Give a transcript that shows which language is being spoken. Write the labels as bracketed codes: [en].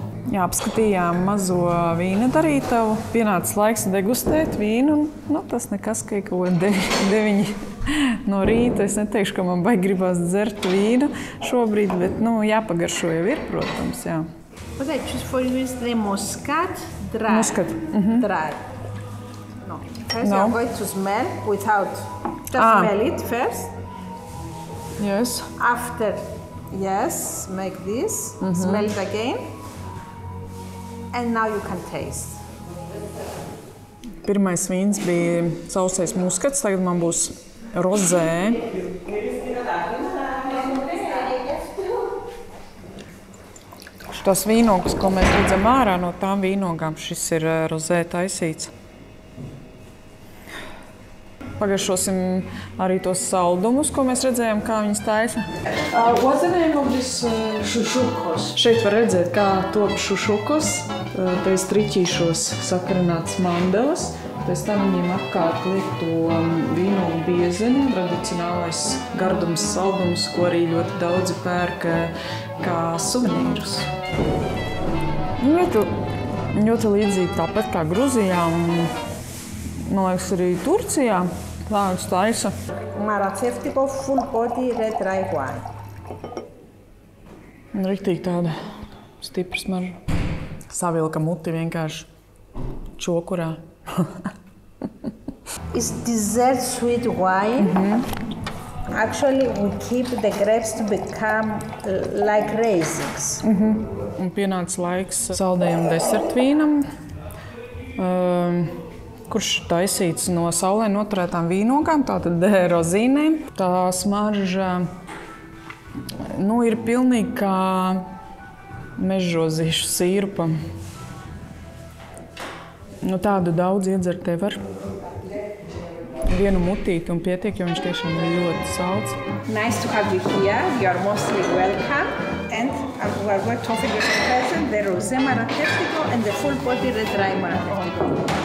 [lv] Jā, apskatījām mazo vīna darītavu. Pienācis laiks degustēt vīnu. Tas nekas, ka kaut 9 no rīta. Es neteikšu, ka man baigi gribās dzert vīnu šobrīd, bet jāpagaršo jau ir, protams. Jā. [en] What I choose for you is the Muscat dry. Muscat. Dry. No. First you're going to smell without. Just smell it first. Yes. After, yes, make this. Smell it again. And now you can taste. [lv] Pirmais vīns bija sausais muskats, tagad man būs rozē. Šos vīnogus, ko mēs redzam ārā no tām vīnogām, šis ir rozē taisīts. Pagaršosim arī tos saldumus, ko mēs redzējām, kā viņas taisa. [en] What's the name of this šušukos? [lv] Šeit var redzēt, kā top šušukos. Pēc triķīšos sakarināts mandelas. Pēc tam viņiem apkārt liek to vīnogu biezeni, tradicionālais gardums saldums, ko arī ļoti daudzi pērk kā suvenīrus. Ļoti līdzīgi tāpat kā Gruzijā un, man liekas, arī Turcijā. Lāgs taisa. [en] Maraceftiko full body red dry wine. [lv] Riktīgi tāda stipra smarža. Savilka muti vienkārši čokurā. [en] It's dessert sweet wine. Actually, we keep the grapes to become like raisins. [lv] Un pienāca laiks saldējam desertvīnam, kurš taisīts no saulē noturētām vīnogām, tātad rozīnēm. Tā smarža ir pilnīgi kā mežrozīšu sīrupam. Tādu daudz iedzert te var. Vienu mutīti un pietiek, jo viņš tiešām ir ļoti salds. [en] Nice to have you here. You are mostly welcome. And we are going to offer you some present, the Rosé Maraceftiko and the full body red dry Maraceftiko.